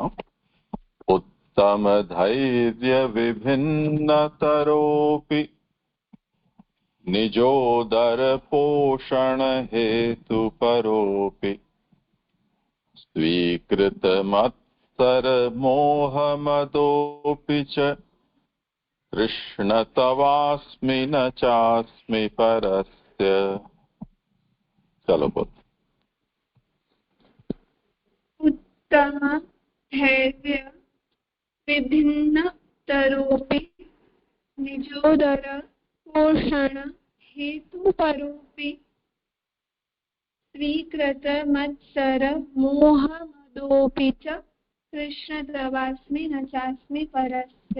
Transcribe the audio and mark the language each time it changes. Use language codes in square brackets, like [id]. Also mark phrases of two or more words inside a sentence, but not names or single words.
[sa] ઉત્તમ ધૈર્ય વિભિન્ન તરોપી નિજોદર પોષણ હેતુ પરોપી સ્વીકૃત મત્સર મોહમદોપી ચ કૃષ્ણ તવાસ્મિ ન ચાસ્મિ પરસ્ય. [gu] ચલો બોલ. [sa] उत्तम धैर्य विभिन्न तरोपि निजोदर पोषण हेतु परोपि स्वीकृत मत्सर मोह मदोपि च कृष्ण तवास्मि न चास्मि परस्य.